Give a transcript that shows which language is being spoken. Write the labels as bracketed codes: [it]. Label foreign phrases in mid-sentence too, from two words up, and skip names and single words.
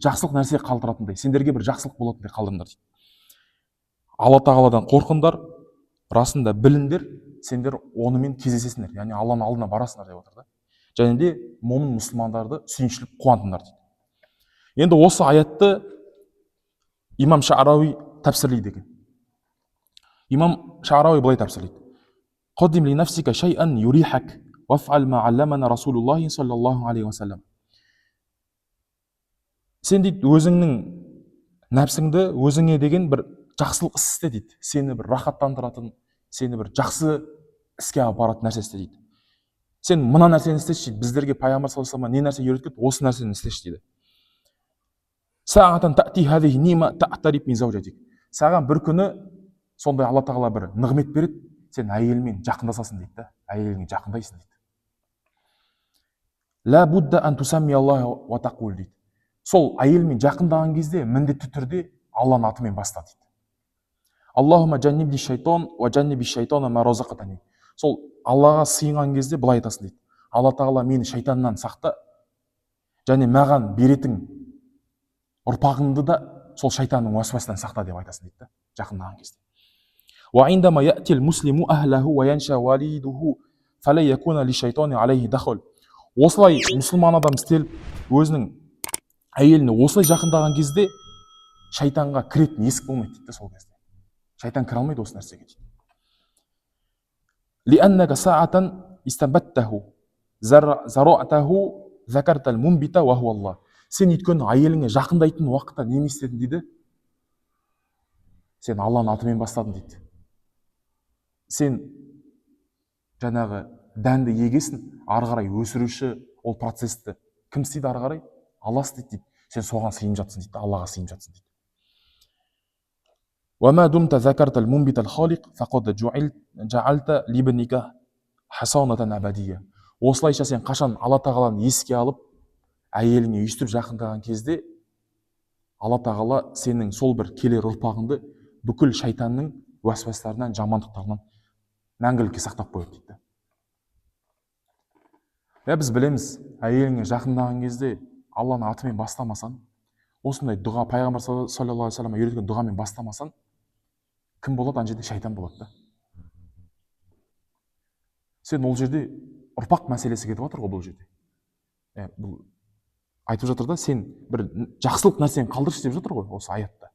[kk] Жақсылық нәрсе қалдыратындай, сендерге бір жақсылық болатындай қалдырыңдар дейді. Алла Тағаладан қорқыңдар, расында біліңдер, сендер онымен кездесесіңдер. Яғни Алланың алдына барасыңдар деп отыр да. Және де момын мұсылмандарды сүйіншіліп қуантыңдар дейді. Енді осы аятты имам Ша'рави тәпсірлейді екен. Имам Ша'рави былай тәпсірлейді. [ar] قَدِّمْ لِنَفْسِكَ شَيْئًا يُرِيحَكَ وَافْعَلْ مَا عَلَّمَنَا رَسُولُ اللَّهِ صَلَّى اللَّهُ عَلَيْهِ وَسَلَّمَ. [kk] Сен дейді өзіңнің нәпсіңді өзіңе деген бір жақсылық іс істе дейді. Сені бір рахаттандыратын, сені бір жақсы іске апаратын нәрсе істе дейді. Сен мына нәрсені істеші дейді. Біздерге пайғамбар [ar] صلى الله عليه وسلم [kk] не нәрсе үйреткен? Осы нәрсені істеші дейді. [ar] ساعة تأتي هذه النعمة تقترب من زوجتك. [kk] Саған бір күні сондай Алла Тағала бір нығмет береді, сен әйелмен жақындасасың дейді да. Әйеліңе жақындайсың дейді. [ar] لا بد أن تسمي الله وتقول дейді. [kk] Сол әйелмен жақындаған кезде міндетті түрде Алланың атымен баста дейді. [ar] اللهم جنبني الشيطان وجنب الشيطان ما رزقتني. [kk] Сол Аллаға сыйынған кезде былай айтасың дейді. Алла Тағала мені шайтаннан сақта, және маған беретін ұрпағыңды да сол шайтанның уәсуасынан сақта деп айтасың дейді да, жақындаған кезде. [ar] وعندما يأتي المسلم أهله وينشأ وليده فَلَا يَكُونَ لِشَيْطَانِ عَلَيْهِ دَخْلٌ. [kk] Осылай мұсылман адам істеліп, өзінің әйеліне осылай жақындаған кезде шайтанға кіретін есік болмайды дейді сол кезде. Шайтан кіре алмайды осы нәрсеге дейді. [ar] لِأَنَّكَ سَاعَةً إِسْتَبَتَّهُ زَرَعْتَهُ ذَكَرْتَ الْمُنْبِتَ وَهُوَ اللَّهُ. [kk] Сен өйткені әйеліңе жақындайтын уақытта не істедің дейді? Сен Алланың атымен бастадың дейді. Сен жаңағы дәнді егесін, ары қарай өсіруші ол процесті кім істейді ары қарай? Алла істейді дейді. Сен соған сыйынып жатсың дейді, Аллаға сыйынып жатсың дейді. [ar] وَمَا دُمْتَ ذَكَرْتَ الْمُنْبِتَ الْخَالِقَ فَقَدْ جَعَلْتَ لِبْنِكَ حَصَانَةً أَبَدِيَّةً. [kk] Осылайша сен қашан Алла тағаланы еске алып, әйеліңе өйстіп жақындаған кезде, Алла тағала сенің сол бір келер ұрпағыңды бүкіл шайтанның уәсуәстарынан, жамандықтарынан мәңгілікке сақтап қояды дейді. Біз білеміз, әйеліңе жақындаған кезде Алланың атымен бастамасаң, осындай дұға, пайғамбар [ar] صلى الله عليه وسلم [kk] үйреткен дұғамен бастамасаң, кім болады? Ана жерде шайтан болады да. Сен ол жерде ұрпақ мәселесі кетіп жатыр ғой бұл жерде. Бұл айтып жатыр да, сен бір жақсылық нәрсені қалдыршы деп жатыр ғой осы аятта.